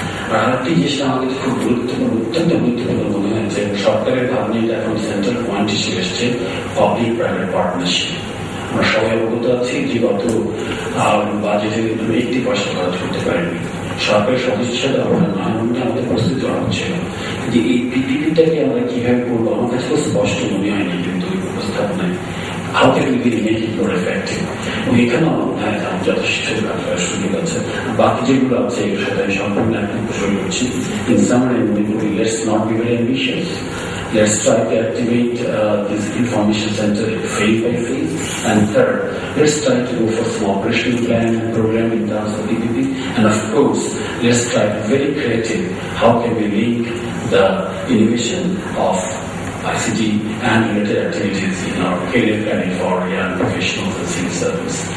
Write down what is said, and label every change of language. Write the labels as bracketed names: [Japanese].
[Bangla] আর আরেকটি জিনিসটা আমাদের খুব গুরুত্বপূর্ণ, অত্যন্ত গুরুত্বপূর্ণ মনে হয়েছে, সরকারের ভাবনাটা এখন সেন্ট্রাল পয়েন্ট হিসেবে এসছে পাবলিক প্রাইভেট পার্টনারশিপ। আমরা সবাই অবগত আছি যে গত বাজেটে 80% খরচ করতে পারেনি। সরকারের সদিচ্ছাটা আমাদের প্রস্তুতি করা হচ্ছিল, যে এই পিপিপিটাকে আমরা কিভাবে করবো আমার কাছে খুব স্পষ্ট মনে হয়নি কিন্তু ওই উপস্থাপনায়। [English] How can we make it more effective? [Bangla] এখানেও যথেষ্ট সুযোগ আছে। বাকি যেগুলো আছে এর সাথে আমি সম্পূর্ণ একদম শুরু করছি। [English] In summary, let's not be very ambitious. Let's try to activate this information center phase by phase. And third, let's try to go for some operational plan and program in terms of PPP. And of course, let's try to be very creative. How can we link the innovation of ICT and related activities in our career planning for young professionals and civil servants?